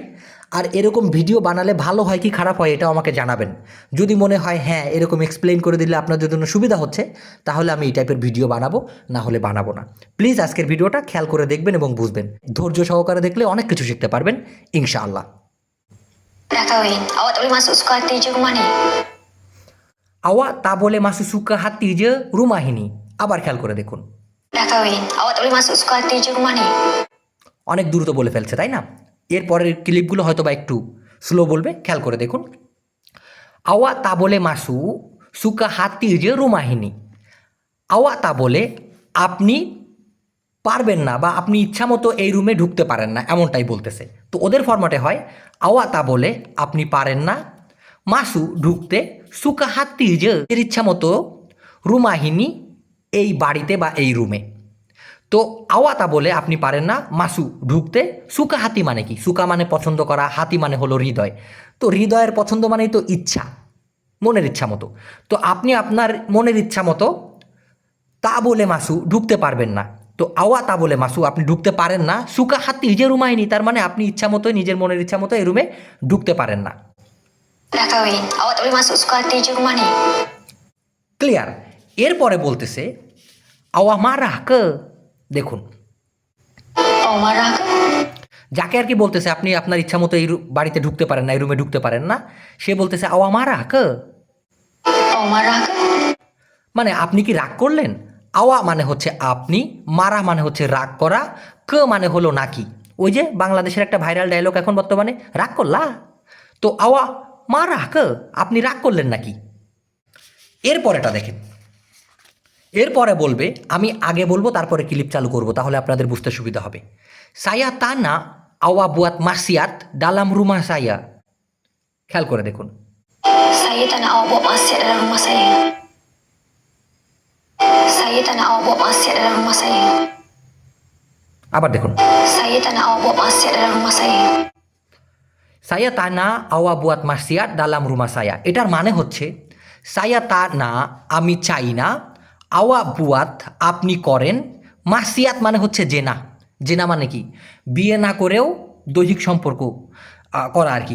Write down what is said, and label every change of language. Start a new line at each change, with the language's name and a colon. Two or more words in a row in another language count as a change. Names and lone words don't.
Bangla: আর এরকম ভিডিও বানালে ভালো হয় কি খারাপ হয় এটাও আমাকে জানাবেন। যদি মনে হয় হ্যাঁ এরকম এক্সপ্লেইন করে দিলে আপনাদের জন্য সুবিধা হচ্ছে, তাহলে আমি এই টাইপের ভিডিও বানাবো, না হলে বানাবো না। প্লিজ আজকের ভিডিওটা খেয়াল করে দেখবেন এবং বুঝবেন। ধৈর্য সহকারে দেখলে অনেক কিছু শিখতে পারবেন
Arabic: إن شاء الله.
Malay: Dah kahwin, awak tak boleh masuk suka hati je rumah ni. Awak tak boleh masuk suka hati je rumah ini.
Bangla: আবার খেয়াল করে দেখুন।
Malay: Dah kahwin, awak tak boleh masuk suka hati je rumah ni.
Bangla: অনেক দ্রুত বলে ফেলছে, তাই না? এরপরের ক্লিপগুলো হয়তো বা একটু স্লো বলবে, খেয়াল করে দেখুন।
Malay: Awak tak boleh masuk suka hati je rumah ini. Awak tak boleh,
Bangla: আপনি পারবেন না বা আপনি ইচ্ছামতো এই রুমে ঢুকতে পারেন না, এমনটাই বলতেছে। তো ওদের ফরম্যাটে হয়
Malay: awak tak boleh
Bangla: আপনি পারেন না, মাসু ঢুকতে,
Malay: suka hati
Bangla: যে এর ইচ্ছামতো, রুমাহিনী এই বাড়িতে বা এই রুমে। তো
Malay: awak tak boleh
Bangla: আপনি পারেন না মাসু ঢুকতে,
Malay: suka hati
Bangla: মানে কি? সুকা মানে পছন্দ করা, হাতি মানে হলো হৃদয়। তো হৃদয়ের পছন্দ মানেই তো ইচ্ছা, মনের ইচ্ছা মতো। তো আপনি আপনার মনের ইচ্ছা মতো
Malay: tak boleh
Bangla: মাসু ঢুকতে পারবেন না। তো
Malay: awak tak boleh
Bangla: মাসু আপনি ঢুকতে পারেন না,
Malay: suka hati je rumah ni,
Bangla: তার মানে আপনি ইচ্ছা মতোই নিজের মনের ইচ্ছা মতো এই রুমে ঢুকতে পারেন না।
Malay: Dah kahwin, awak tak boleh masuk suka hati je rumah ni.
Bangla: ক্লিয়ার? এরপরে বলতেছে
Malay: awak marah ke.
Bangla: দেখুন,
Malay: Awak marah ke?
Bangla: যাকে আর কি বলতেছে আপনি আপনার ইচ্ছা মতো এই বাড়িতে ঢুকতে পারেন না, এই রুমে ঢুকতে পারেন না, সে বলতেছে
Malay: awak marah ke, Awak marah ke?
Bangla: মানে আপনি কি রাগ করলেন? আওয়া মানে হচ্ছে আপনি, মারা মানে হচ্ছে রাগ করা, কে মানে হলো নাকি। ওই যে বাংলাদেশের একটা
English: viral dialogue
Bangla: এখন বর্তমানে, রাগ করলা। তো
Malay: awak marah ke,
Bangla: আপনি রাগ করলেন নাকি। এরপরেটা দেখেন, এরপরে বলবে, আমি আগে বলবো তারপরে ক্লিপ চালু করব, তাহলে আপনাদের বুঝতে সুবিধা হবে।
Malay: saya tak nak awak buat maksiat dalam rumah saya.
Bangla: খেয়াল করে দেখুন।
Malay: Saya tak nak awak buat maksiat dalam rumah saya. Saya tak nak awak buat maksiat dalam rumah saya.
Bangla: আবার দেখুন,
Malay: Saya tak nak awak buat maksiat dalam rumah saya. saya tak nak awak buat maksiat dalam rumah saya.
Bangla: এটার মানে হচ্ছে
Malay: saya tak nak
Bangla: আমি চাই না,
Malay: awak buat
Bangla: আপনি করেন, মাসিয়াত মানে হচ্ছে জেনা। জেনা মানে কি? বিয়ে না করেও দৈহিক সম্পর্ক করা আর কি।